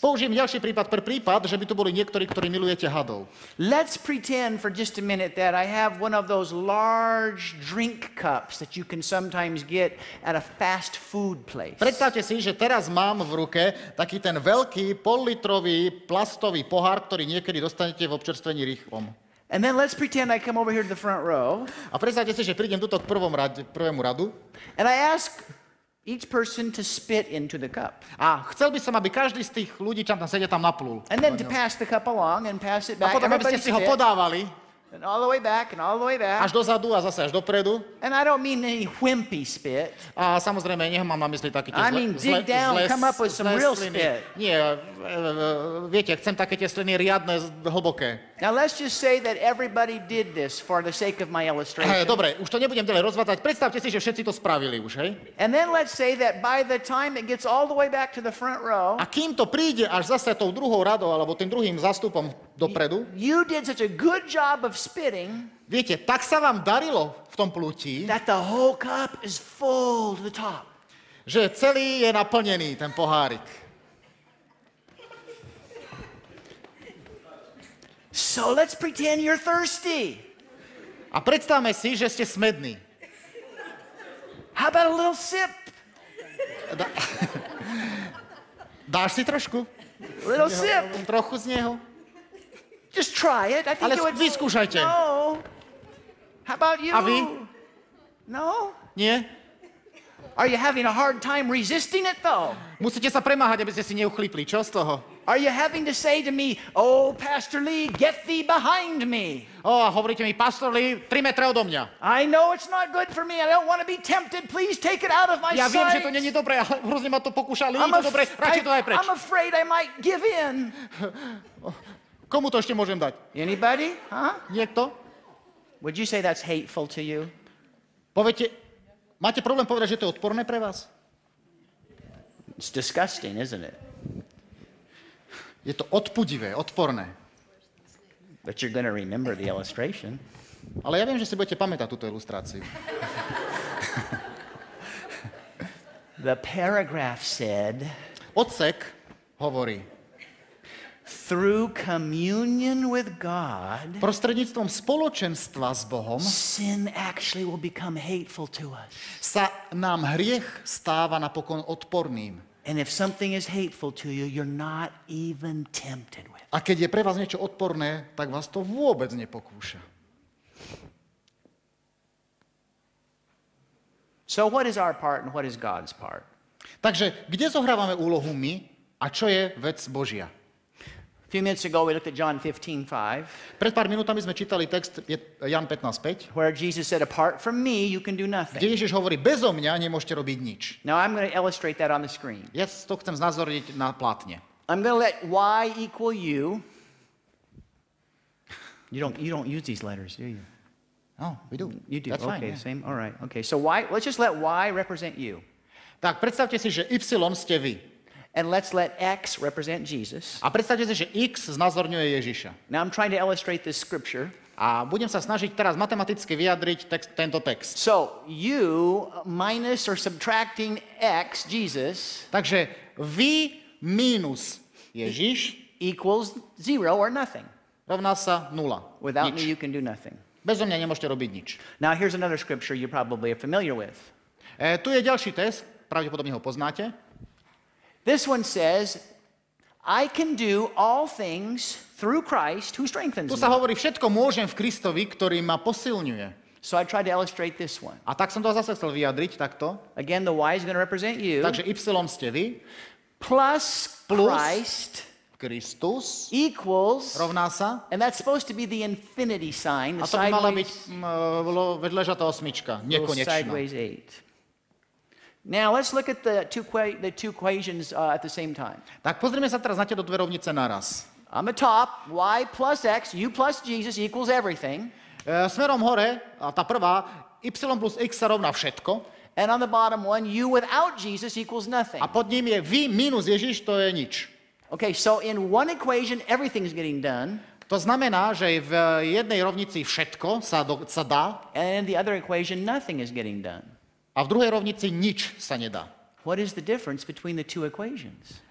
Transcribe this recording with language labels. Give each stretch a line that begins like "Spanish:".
Slovak: Použijem ďalší prípad pre prípad, že by tu boli niektorí, ktorí milujete hadov.
English: Let's pretend for just a minute that I have one of those large drink cups that you can sometimes get at a fast food place.
Slovak: Predstavte si, že teraz mám v ruke taký ten veľký pollitrový plastový pohár, ktorý niekedy dostanete v občerstvení rýchlom.
English: And then let's pretend I come over here to the front row,
Slovak: A predstavte si, že prídem tuto k prvému radu
English: and I ask each person to spit into the cup.
Slovak: a chcel by som, aby každý z tých ľudí, čo tam sedia, tam naplul.
English: And then to pass the cup along and pass it
Slovak: A
English: back.
Slovak: potom, aby ste
English: Everybody
Slovak: si ho
English: spit,
Slovak: podávali
English: and all the way back and all the way
Slovak: až
English: back.
Slovak: dozadu a zase až dopredu.
English: And I don't mean any wimpy spit.
Slovak: A samozrejme, nemám na mysli také tie
English: I mean, dig down, come up with some real
Slovak: sliny.
English: spit.
Slovak: Nie, viete, chcem také tie sliny riadne, hlboké.
English: Now let's just say that everybody did this for the sake of my illustration.
Slovak: Dobre, už to nebudem ďalej rozvádzať. Predstavte si, že všetci to spravili už, hej?
English: And then let's say that by the time it gets all the way back to the front row,
Slovak: A kým to príde až zase tou druhou radou, alebo tým druhým zástupom dopredu,
English: you did such a good job of spitting
Slovak: viete, tak sa vám darilo v tom plutí,
English: that the whole cup is full to the top.
Slovak: že celý je naplnený, ten pohárik.
English: So let's pretend you're thirsty.
Slovak: A predstavme si, že ste smední.
English: How about a little sip?
Slovak: Dáš si trošku?
English: Little sip.
Slovak: Trochu z neho?
English: Just try it. I think
Slovak: Ale
English: it would.
Slovak: vyskúšajte.
English: No. How about you?
Slovak: A vy?
English: No.
Slovak: Nie?
English: Are you having a hard time resisting it though?
Slovak: Musíte sa premáhať, aby ste si neuchlípli. Čo z toho?
English: Are you having to say to me, "Oh, Pastor Lee, get thee behind me"?
Slovak: A hovoríte mi, pastor Lee, 3 metre odo mňa.
English: I know it's not good for me. I don't want to be tempted. Please take it out of my
Slovak: Ja viem, že
English: sight.
Slovak: to není dobré, ale hrozne ma to pokúša, ale nie je to dobré, radšej to aj preč.
English: I'm afraid I might give in.
Slovak: Komu to ešte môžem dať?
English: Anybody? Huh?
Slovak: Niekto?
English: Would you say that's hateful to you?
Slovak: Poviete, máte problém povedať, že to je odporné pre vás?
English: It's disgusting, isn't it?
Slovak: Je to odpudivé, odporné.
English: But you're going to remember the illustration.
Slovak: Ale ja viem, že si budete pamätať túto ilustráciu.
English: The paragraph said,
Slovak: Odsek hovorí,
English: through communion with God,
Slovak: prostredníctvom spoločenstva s Bohom
English: sin actually will become hateful to us.
Slovak: sa nám hriech stáva napokon odporným.
English: And if something is hateful to you, you're not even tempted with it.
Slovak: A keď je pre vás niečo odporné, tak vás to vôbec nepokúša.
English: So what is our part and what is God's part?
Slovak: Takže kde zohrávame úlohu my a čo je vec Božia?
English: A few minutes ago we looked at John 15:5,
Slovak: Pred pár minútami sme čítali text Jan 15:5,
English: where Jesus said, apart from me, you can do nothing.
Slovak: kde Ježiš hovorí, bezo mňa nemôžete robiť nič.
English: Now I'm going to illustrate that on the screen.
Slovak: Ja to chcem znázorniť na plátne.
English: I'm going to let y equal u. You don't use these letters, do you? No, we do. You do. That's fine, Okay, yeah. same. All right. Okay. So let's just let y represent you.
Slovak: Tak, predstavte si, že Y ste vy.
English: And let's let x represent Jesus.
Slovak: A predstavte si, že X znázorňuje Ježiša.
English: Now I'm trying to illustrate this scripture.
Slovak: A budem sa snažiť teraz matematicky vyjadriť tento text.
English: So u minus or subtracting x, Jesus,
Slovak: Takže vy mínus Ježiš
English: equals 0 or nothing.
Slovak: rovná sa 0.
English: Without me,
Slovak: Nič.
English: you can do nothing.
Slovak: Bezo mňa nemôžete robiť nič.
English: Now here's another scripture you probably are familiar with.
Slovak: Tu je ďalší test, pravdepodobne ho poznáte.
English: This one says, I can do all things through Christ who strengthens
Slovak: Tu sa
English: me.
Slovak: hovorí, všetko môžem v Kristovi, ktorý ma posilňuje.
English: So I tried to illustrate this one.
Slovak: A tak som to zase chcel vyjadriť takto.
English: Again, the y is going to represent you.
Slovak: Takže Y ste vy,
English: Plus
Slovak: Plus
English: Christ
Slovak: Kristus
English: equals,
Slovak: rovná sa,
English: and that's supposed to be the infinity sign,
Slovak: a
English: the
Slovak: to by mala byť
English: sideways,
Slovak: vedležatá osmička,
English: little
Slovak: nekonečná.
English: sideways 8. Now let's look at the two equations at the same time.
Slovak: Tak pozrime sa teraz na tieto dve rovnice naraz.
English: On the top, y plus x, u plus Jesus equals everything.
Slovak: Smerom hore, a tá prvá, Y plus X sa rovná všetko.
English: And on the bottom one, u without Jesus equals nothing.
Slovak: A pod ním je vy minus Ježiš, to je nič.
English: Okay, so in one equation, everything's getting done.
Slovak: To znamená, že v jednej rovnici všetko sa dá
English: And in the other equation, nothing is getting done.
Slovak: a v druhej rovnici nič sa nedá.
English: What is the difference between the two equations?